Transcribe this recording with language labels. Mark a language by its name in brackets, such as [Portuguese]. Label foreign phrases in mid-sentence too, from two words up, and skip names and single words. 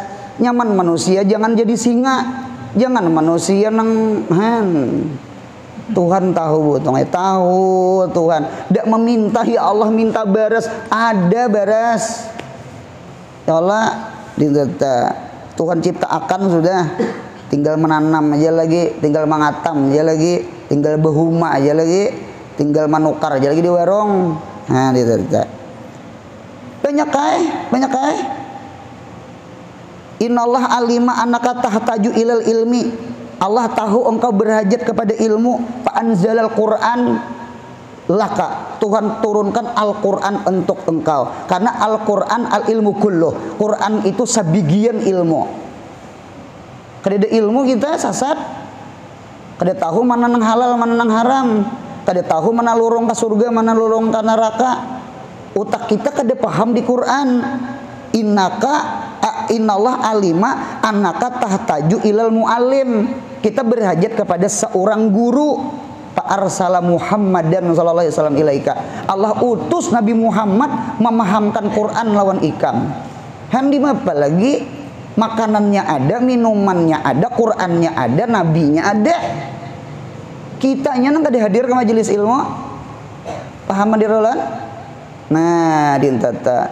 [Banjar] Nyaman manusia jangan jadi singa. Jangan manusia nang Tuhan tahu tahu Tuhan. Tidak meminta ya Allah minta beras. Ada beras. Ya Allah Tuhan ciptakan sudah. Tinggal menanam aja lagi, tinggal mengatam aja lagi, tinggal behuma aja lagi, tinggal manukar aja lagi di warung. Nah, gitu. Banyak kai. [Arabic] Innallah alima annaka tahtaju ilal ilmi. [Indonesian] Allah tahu engkau berhajat kepada ilmu. [Arabic] Fa anzalal Qur'an laka. [Indonesian] Tuhan turunkan Al-Qur'an untuk engkau. [Banjar] Karena Al-Qur'an [Arabic] al-ilmu kulluh. [Banjar] Qur'an itu sabigian ilmu. Kada ilmu kita sasat, kada tahu mana nang halal mana nang haram, kada tahu mana lorong ke surga mana lorong ke neraka. Otak kita kada paham di Quran. [Arabic] Innaka innallah alima annaka tahtaju ilal muallim. [Indonesian] Kita berhajat kepada seorang guru. [Arabic] Fa arsala Muhammadan sallallahu alaihi wasallam ilaika. [Banjar] Allah utus Nabi Muhammad memahamkan Quran lawan ikam. Handi apa lagi? Makanannya ada, minumannya ada, Qurannya ada, nabinya ada. Kitanya nang kada hadir ke majelis ilmu. Paham madirolan? Nah, dintata.